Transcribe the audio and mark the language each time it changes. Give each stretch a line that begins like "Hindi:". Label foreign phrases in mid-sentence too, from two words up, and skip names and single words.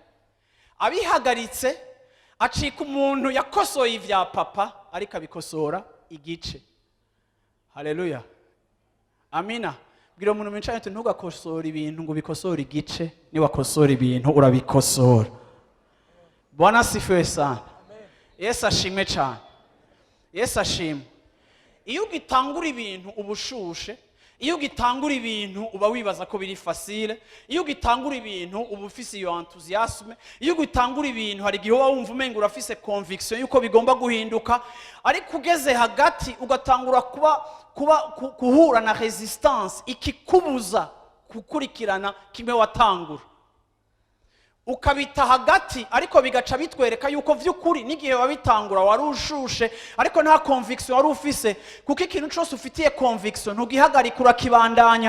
Rundi: Abihagaritse acika umuntu yakosoye ivya papa, ariko abikosora igice. Haleluya, amina. Bwira umuntu mwicaye ati ntugakosora ibintu ngo bikosore igice, ni wakosora ibintu urabikosora.
Swahili: Bwana asifiwe sana.
Kinyarwanda: Yesu ashimwe cyane. Yesu ashimwe.
Rundi: Iyo ugitangura ibintu ubushushe, iyo ugitangura ibintu uba wibaza ko biri facile, iyo ugitangura ibintu uba ufise iyo enthusiasme, iyo ugitangura ibintu hari igihe wumva umenga urafise conviction yuko bigomba guhinduka, ariko ugeze hagati ugatangura kuhura na resistance ikikubuza gukurikirana kimwe watangura, ukabita hagati, ariko bigaca bitwereka yuko vy'ukuri n'igihe wabitangura wari ushushe ariko nta conviction wari ufise, kuko ikintu cyose ufitiye conviction ntugihagarika urakibandanya.